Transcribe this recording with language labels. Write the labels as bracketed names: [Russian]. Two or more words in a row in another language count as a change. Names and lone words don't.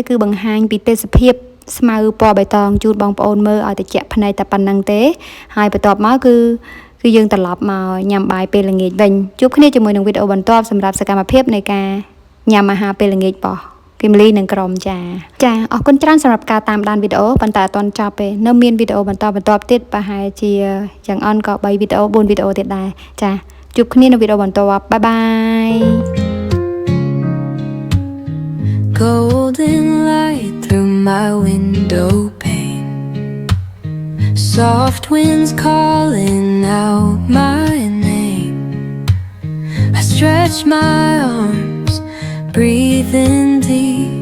[Khmer] គឺបង្ហាញពីទេសភាពស្មៅពណ៌បៃតងជូនបងប្អូនមើលឲ្យតិចភ្នែកតែប៉ុណ្្នឹងទេហើយបន្ទាប់មកគឺយើងត្រឡប់មកញ៉ាំបាយពេលល្ងាចវិញជួបគ្នាជាមួយនឹងវីដេអូបន្ទាប់សម្រាប់សកម្មភាពនៃការញ៉ាំអាហារពេលល្ងាចរបស់គឹមលីនិងក្រុមចាអរគុណច្រើនសម្រាប់ការតាមដានវីដេអូប៉ុន្តែអត់ទាន់ចប់ទេនៅមានវីដេអូបន្តទៀតប្រហែលជាយ៉ាងអន់ក៏3វីដេអូ4វីដេអូទៀតដែរចាជួបគ្នានៅវីដេអូបន្ទាប់បាយបាយ [English] Golden light through my window pane, soft winds calling out my name. I stretch my arms, breathing deep.